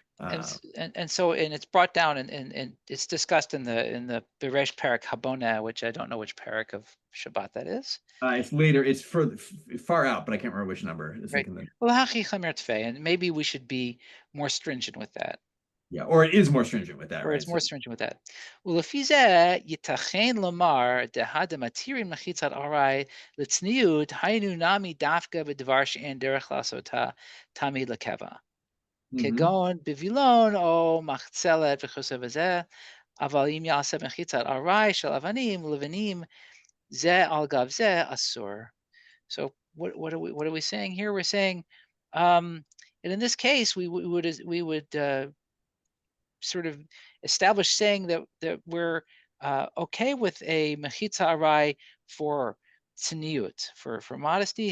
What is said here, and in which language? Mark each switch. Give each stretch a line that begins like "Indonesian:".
English: And so it's brought down and it's discussed in the Beresh Parak Habona, which I don't know which parak of Shabbat that is. It's later. It's far out, but I can't remember which number. Right. And maybe we should be more stringent with that. Yeah, or it is more stringent with that, or right? It's more stringent with that.
Hebrew: ולפי זה ייתכן לומר דהד המתירים מחיצת ארעי לצניעות היינו נמי דווקא בדבר שאין דרך לעשותה תמיד לקבע. כגון בווילון או מחצלת וכיוצא בזה, אבל אם יעשה מחיצת ארעי של אבנים ולבנים, זה על גב זה אסור.
English: So what are we saying here? We're saying, and in this case, we would sort of establish saying that we're okay with a mechitza arai for tzniut, for modesty.